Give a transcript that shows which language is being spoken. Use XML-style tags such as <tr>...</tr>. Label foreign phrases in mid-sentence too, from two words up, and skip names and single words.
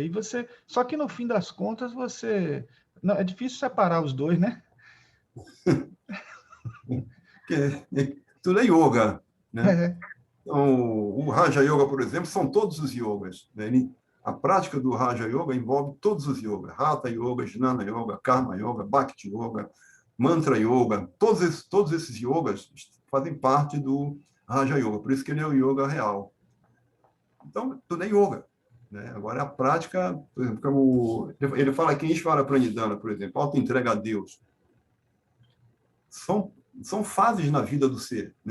<pt>E só que no fim das contas não, é difícil separar os dois, né? Tudo é yoga, né? É. Então, o Raja Yoga, por exemplo, são todos os yogas. Né? A prática do Raja Yoga envolve todos os yogas. Hatha Yoga, Jnana Yoga, Karma Yoga, Bhakti Yoga, Mantra Yoga. Todos esses yogas fazem parte do Raja Yoga. Por isso que ele é o yoga real. Então, tudo é yoga. Né? Agora, a prática, por exemplo, como ele fala aqui em Ishvara Pranidhana, por exemplo, auto-entrega a Deus. São fases na vida do ser. Né?</pt>